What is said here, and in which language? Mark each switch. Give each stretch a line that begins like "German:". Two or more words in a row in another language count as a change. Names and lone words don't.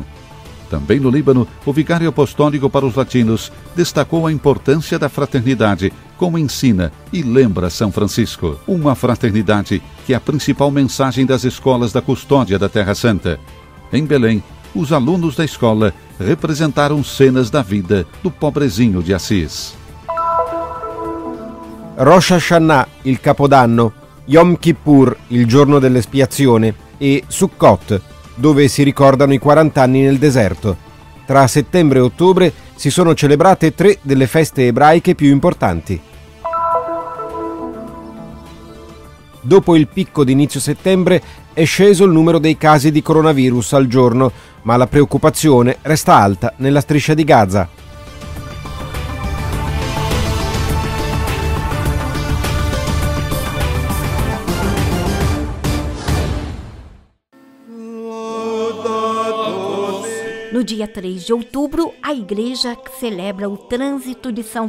Portuguese: Também no Líbano, o vigário apostólico para os latinos destacou a importância da fraternidade, como ensina e lembra São Francisco. Uma fraternidade que é a principal mensagem das escolas da custódia da Terra Santa. Em Belém, os alunos da escola representaram cenas da vida do pobrezinho de Assis.
Italian: Rosh Hashanah, il Capodanno, Yom Kippur, il giorno dell'espiazione, e Sukkot, dove si ricordano i 40 anni nel deserto. Tra settembre e ottobre si sono celebrate 3 delle feste ebraiche più importanti. Dopo il picco di inizio settembre è sceso il numero dei casi di coronavirus al giorno, ma la preoccupazione resta alta nella striscia di Gaza.
Portuguese: No dia 3 de outubro, a Igreja celebra o trânsito de São